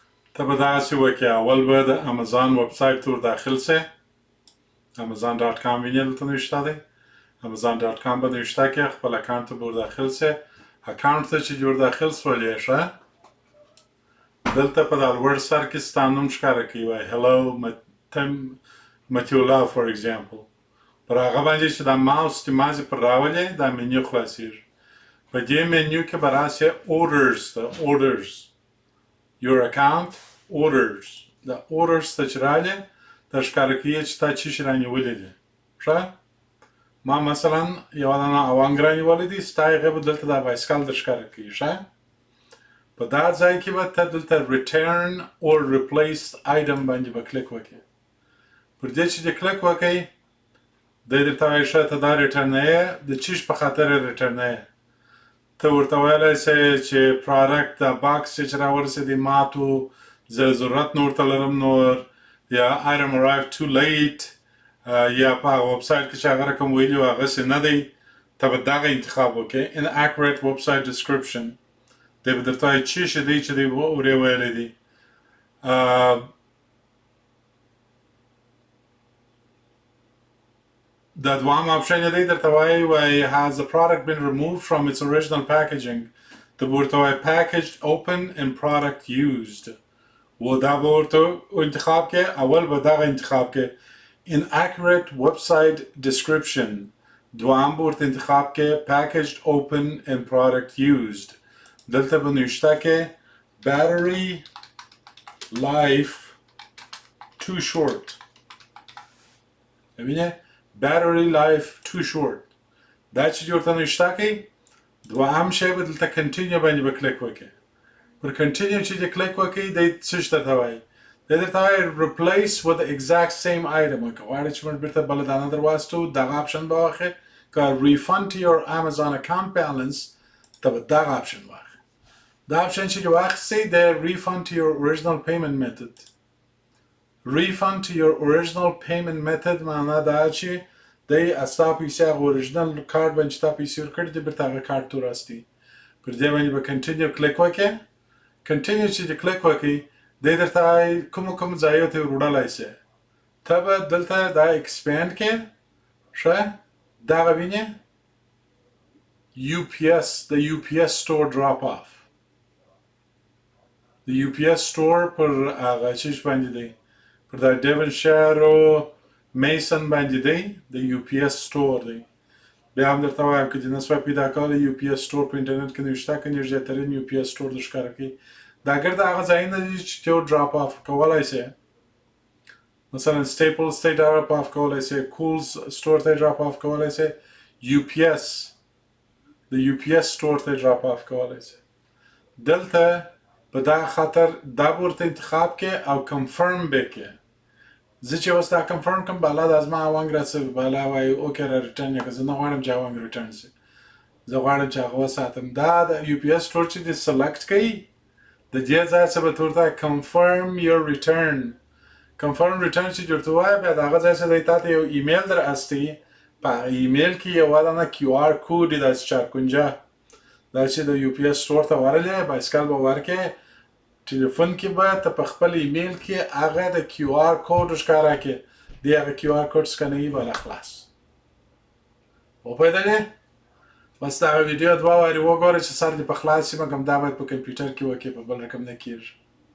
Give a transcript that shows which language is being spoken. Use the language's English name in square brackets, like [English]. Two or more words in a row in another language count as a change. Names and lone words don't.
[Pashto] ته به داسې وکړې اول به د امازون ویب سایټ ته ور داخل سې amazon.com وینې دلته نوشته دی amazon.com به نوشته کې خپل اکاونټ ته به ور داخل سې اکاونټ ته چې ور داخل سولې ښه دلته په دا لوړ سر کې ستا نوم ښکاره کوي وایي هلو متیولا [English] for example [Pashto] پر هغه باندې چې دا ماوس چې مازې پر راولې دا منیو خلاصېږي په دې منیو کې به راسې orders ته [English] orders your account orders [Pashto] دا orders ته چې رالې دا ښکاره کوي چې تا څه شي رانیولي دي ښه ما مثلا یوه دانه اونګ رانیولی دی ستا هغې به دلته دا بایسکل در ښکاره کوي ښه په دا ځای کې به ته دلته [English] return or replace item [Pashto] باندې به کلیک وکړې پر دې چې دې کلیک وکړئ دی درته وایي ښه ته دا ریټرنوې د چیش په خاطر یې ریټرنوې ته ورته ویلی سې چې پروډکټ دا باکس چې راورسېدی ماتو زه ضرورت نه ورته لرم نور یا [English] item arrived too late [Pashto] یا په هغه ویب سایټ کې چې هغه رقم ویلي و هغسې نه دی ته به دغه انتخاب وکړې [English] inaccurate website description [Pashto] دی به درته وایي څه شی دی چې دی ورې ویلی دی دا دوام آپشن دی درته وایي [English] has the product been removed from its original packaging [Pashto] ته به ورته وایي [English] packaged open and product used [Pashto] و دا به ورته انتخاب کې اول به دغه انتخاب کې [English] inaccurate website description [Pashto] دوام به ورته انتخاب کې [English] packaged open and product used [Pashto] دلته به نوشته کې [English] battery life too short [Pashto] ببینه [English] battery life too short [Pashto] دا چې ورته نوشته کوي دوهم شی به دلته continue باندې به کلیک وکړي پر continue چې دې کلیک وکړي دی څه شته ته وایي دی درته وایي [English] replace with the exact same item [Pashto] که غواړې چې موږ بېرته بله دانه در واستو دغه آپشن به واخلې که [English] refund to your Amazon account balance [Pashto] ته به دغه آپشن واخلې دا آپشن چې واخیستې دی refund [English] to your original payment method refund to your original payment method [Pashto] معنا دا چې دی ستا پیسې هغه اوریجنل کارت باندې چې تا پیسې ورکړي دي بېرته هغه کارت ته وراستی پر دې باندې به کنټینیو کلیک وکړې کنټینیو چې دې کلیک وکړي دی درته وایي کوم ځایو ته وروړلی سې ته به دلته دا اکسپینډ کې ښه دغه وینې UPS د UPS store [English] drop off [Pashto] د UPS store پر هغه چیز باندې دی پر دا ډیونشایر او میسن باندې دی د UPS store دی بیا هم درته وایم که دې نسوای پیدا کولی UPS store په انټرنیټ کې نوشته که نږدې ترین UPS store در ښکاره کوي دا ګرده هغه ځایونه دي چې ته ډراپ آف کولی سې مثلا سټیپلز ته [English] drop off [Pashto] کولی سې کولز سټور ته [English] drop off [Pashto] کولی سې UPS د UPS store ته [English] drop off [Pashto] کولی سې دلته په دغه خاطر دا به ورته انتخاب کې او کنفرم به کې زه چې اوس دا کنفرم کړم بالا دا زما اونګ راسه بالا وایي اوکې را ریټرن یې که زه نه غواړم چې اونګ ریټرن شي زه غواړم چې هغه وساتم دا د UPS store چې دې سلیکټ کوي د دې ځای څخه به ته ورته [English] confirm your return confirm return [Pashto] چې ورته وایي بیا د هغه ځای څخه دی تا ته یو ایمیل در استی په ایمیل کې یوه دانه [English] QR code [Pashto] دی داسې 450 دا چې د UPS store ته ورلې بایسکل به ورکې ټلیفون کې به ته په خپل ایمیل کې هغه د [English] QR code [Pashto] ښکاره کې دی هغه [English] QR code [Pashto] سکنوي بله خلاص وپوهېدلې بس دغه ویډیو دوه وارې وګوره چې سر دې په خلاص شي مګم دا باید په کمپیوټر کې وکړې په بل رقم نه کېږي